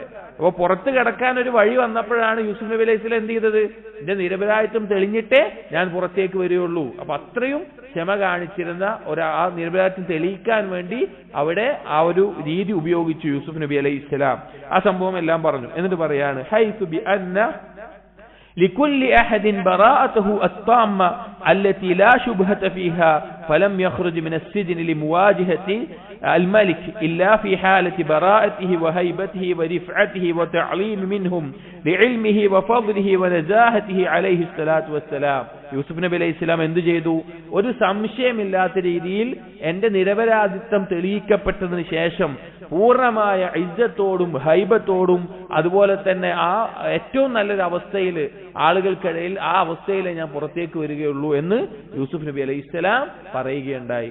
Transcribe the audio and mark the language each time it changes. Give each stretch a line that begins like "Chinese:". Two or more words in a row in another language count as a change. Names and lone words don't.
Malayalam: അപ്പൊ പുറത്ത് കിടക്കാൻ ഒരു വഴി വന്നപ്പോഴാണ് യൂസുഫ് നബി
Arabic: عليه السلام
Malayalam: എന്ത് ചെയ്തത്? എന്റെ നിരപരാധിത്വം തെളിഞ്ഞിട്ടേ ഞാൻ പുറത്തേക്ക് വരികയുള്ളൂ. അപ്പൊ അത്രയും ക്ഷമ കാണിച്ചിരുന്ന ആ നിരപരാധിത്വം തെളിയിക്കാൻ വേണ്ടി അവിടെ ആ ഒരു രീതി ഉപയോഗിച്ചു യൂസുഫ് നബി
Arabic: عليه السلام.
Malayalam: ആ സംഭവം എല്ലാം പറഞ്ഞു. എന്നിട്ട് പറയാണ്,
Arabic: حيث بأن لكل أحد براءته التامة التي لا شبهة فيها فلم يخرج من السجن لمواجهة الملك إلا في حالة براءته وهيبته ورفعته وتعليم منهم لعلمه وفضله ونزاهته عليه الصلاة والسلام.
Malayalam: യൂസുഫ് നബി
Arabic: عليه السلام
Malayalam: എന്ത് ചെയ്തു? ഒരു സംശയമില്ലാത്ത രീതിയിൽ എന്റെ നിരപരാധിത്വം തെളിയിക്കപ്പെട്ടതിന് ശേഷം പൂർണ്ണമായ ഇജ്ജത്തോടും ഹൈബത്തോടും അതുപോലെ തന്നെ ആ ഏറ്റവും നല്ലൊരു അവസ്ഥയിൽ ആളുകൾക്കിടയിൽ ആ അവസ്ഥയിലെ ഞാൻ പുറത്തേക്ക് വരികയുള്ളൂ എന്ന് യൂസുഫ് നബി
Arabic: عليه السلام
Malayalam: പറയുകയുണ്ടായി.